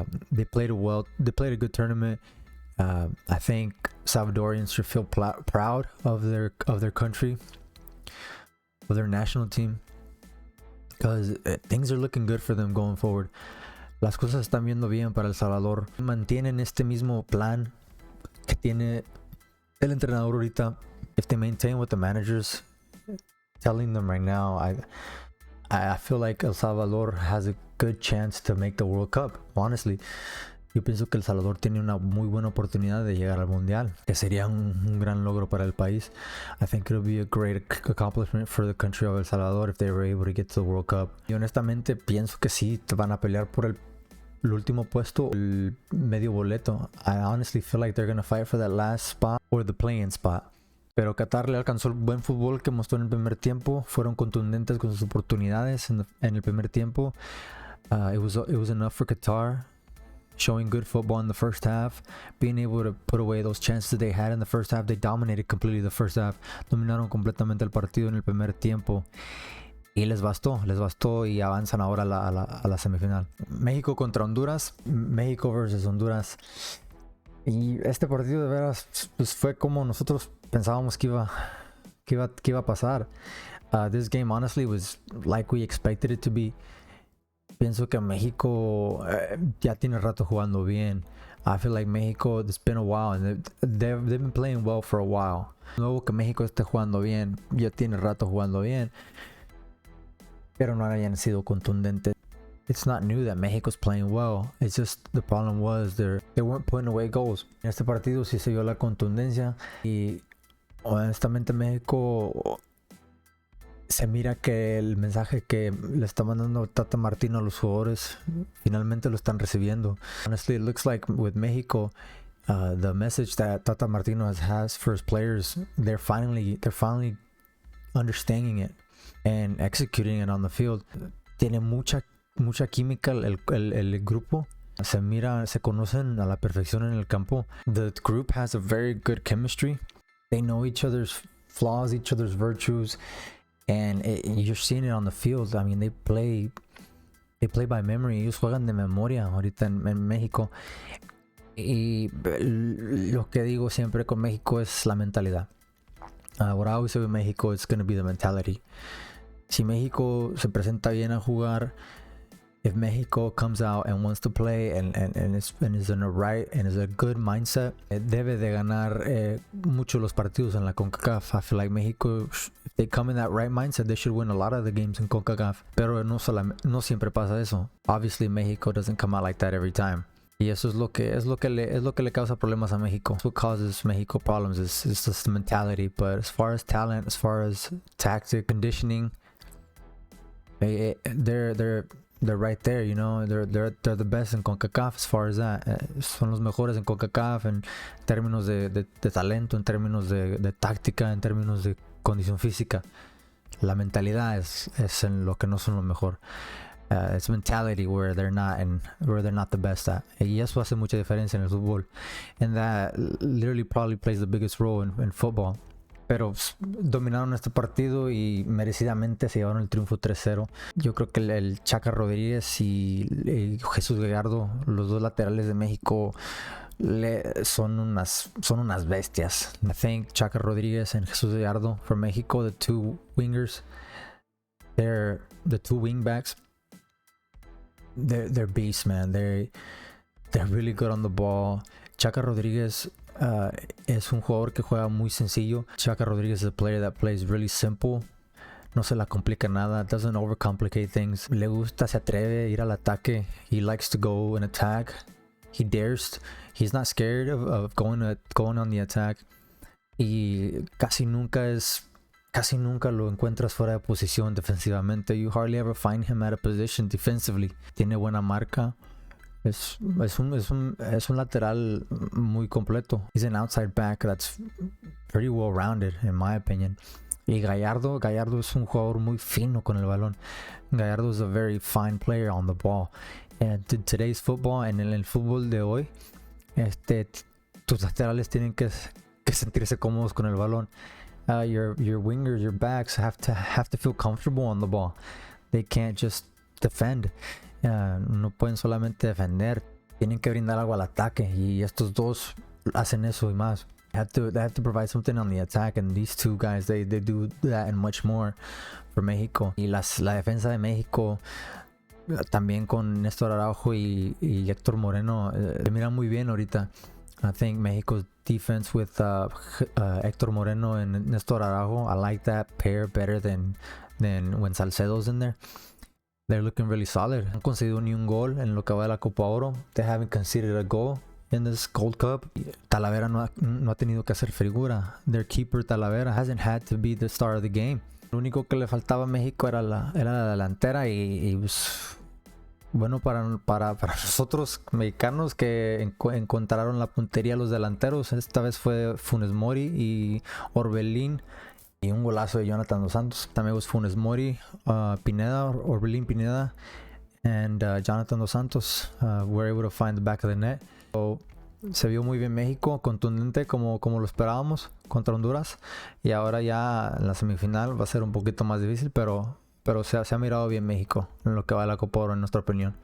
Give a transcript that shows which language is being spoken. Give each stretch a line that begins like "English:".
English: They played well. They played a good tournament. I think Salvadorians should feel proud of their country, of their national team, because things are looking good for them going forward.
Spanish: Las cosas están viendo bien para El Salvador. Mantienen este mismo plan que tiene el entrenador ahorita.
English: If they maintain what the manager's telling them right now, I feel like El Salvador has a good chance to make the World Cup. Honestly,
Spanish: yo pienso que El Salvador tiene una muy buena oportunidad de llegar al Mundial, que sería un gran logro para el país.
English: I think it would be a great accomplishment for the country of El Salvador if they were able to get to the World Cup.
Spanish: Y honestamente pienso que sí, van a pelear por el último puesto, el medio boleto.
English: I honestly feel like they're going to fight for that last spot or the play-in spot.
Spanish: Pero Qatar le alcanzó el buen fútbol que mostró en el primer tiempo. Fueron contundentes con sus oportunidades en el primer tiempo.
English: It was enough for Qatar, showing good football in the first half, being able to put away those chances they had in the first half. They dominated completely the first half.
Spanish: Dominaron completamente el partido en el primer tiempo. Y les bastó y avanzan ahora a la semifinal. México contra Honduras. México versus Honduras. Y este partido de veras pues fue como nosotros pensábamos que iba a pasar.
English: This game honestly was like we expected it to be.
Spanish: Pienso que México ya tiene rato jugando bien.
English: I feel like México, it's been a while and they've been playing well for a while.
Spanish: Nuevo que México esté jugando bien, ya tiene rato jugando bien, pero no hayan sido contundentes.
English: It's not new that Mexico's playing well. It's just the problem was they weren't putting away goals.
Spanish: En este partido sí se vio la contundencia y honestamente México se mira que el mensaje que le está mandando Tata Martino a los jugadores finalmente lo están recibiendo.
English: Honestly, it looks like with Mexico, the message that Tata Martino has for his players, they're finally understanding it and executing it on the field.
Spanish: Tiene mucha química el grupo. Se conocen a la perfección en el campo.
English: The group has a very good chemistry. They know each other's flaws, each other's virtues, and you're seeing it on the field. I mean, they play by memory.
Spanish: Ellos juegan de memoria ahorita en México. Y lo que digo siempre con México es la mentalidad.
English: What I always say with México, it's going to be the mentality.
Spanish: Si México se presenta bien a jugar,
English: if Mexico comes out and wants to play and is in the right and is a good mindset,
Spanish: debe de ganar mucho los partidos en la CONCACAF.
English: I feel like Mexico, if they come in that right mindset, they should win a lot of the games in CONCACAF.
Spanish: Pero no siempre pasa eso.
English: Obviously, Mexico doesn't come out like that every time.
Spanish: Y eso es lo que le causa problemas a México.
English: What causes Mexico problems is just the mentality. But as far as talent, as far as tactic, conditioning, they're right there, you know. They're the best in CONCACAF as far as that.
Spanish: Son los mejores en CONCACAF en términos de talento, en términos de táctica, en términos de condición física. La mentalidad es en lo que no son lo mejor.
English: It's mentality where they're not the best at.
Spanish: Y eso hace mucha diferencia en el fútbol.
English: And that literally probably plays the biggest role in football.
Spanish: Pero dominaron este partido y merecidamente se llevaron el triunfo 3-0. Yo creo que el Chaca Rodríguez y Jesús Gallardo, los dos laterales de México, son unas bestias.
English: I think Chaca Rodríguez and Jesús Gallardo for Mexico, the two wingers, they're the two wingbacks. They're beasts, man. They're really good on the ball.
Spanish: Chaca Rodríguez es un jugador que juega muy sencillo.
English: Chaca Rodríguez is a player that plays really simple.
Spanish: No se la complica nada.
English: Doesn't overcomplicate things.
Spanish: Le gusta, se atreve a ir al ataque.
English: He likes to go and attack. He dares. He's not scared of going on the attack.
Spanish: Y casi nunca lo encuentras fuera de posición defensivamente.
English: You hardly ever find him at a position defensively.
Spanish: Tiene buena marca. Es un lateral muy completo.
English: He's an outside back that's pretty well rounded in my opinion.
Spanish: Y Gallardo es un jugador muy fino con el balón.
English: Gallardo is a very fine player on the ball. And today's football,
Spanish: en el fútbol de hoy, tus laterales tienen que sentirse cómodos con el balón.
English: Your wingers, your backs have to feel comfortable on the ball. They can't just defend.
Spanish: No pueden solamente defender, tienen que brindar algo al ataque, y estos dos hacen eso y más.
English: They have to provide something on the attack, and these two guys they do that and much more for México.
Spanish: Y la defensa de México también con Néstor Araujo y Héctor Moreno se mira muy bien ahorita.
English: I think Mexico's defense with Héctor Moreno and Néstor Araujo, I like that pair better than when Salcedo's in there. They're looking really solid.
Spanish: No han concedido ni un gol en lo que va de la Copa Oro.
English: They haven't conceded a goal in this Gold Cup.
Spanish: Talavera no ha tenido que hacer figura.
English: Their keeper Talavera hasn't had to be the star of the game.
Spanish: Lo único que le faltaba a México era la delantera y bueno para nosotros mexicanos que encontraron la puntería los delanteros. Esta vez fue Funes Mori y Orbelín. Y un golazo de Jonathan Dos Santos.
English: También was Funes Mori, Pineda, Orbelín Pineda, and Jonathan Dos Santos were able to find the back of the net.
Spanish: So, se vio muy bien México, contundente como lo esperábamos contra Honduras. Y ahora ya en la semifinal va a ser un poquito más difícil, pero se ha mirado bien México en lo que va a la Copa Oro, en nuestra opinión.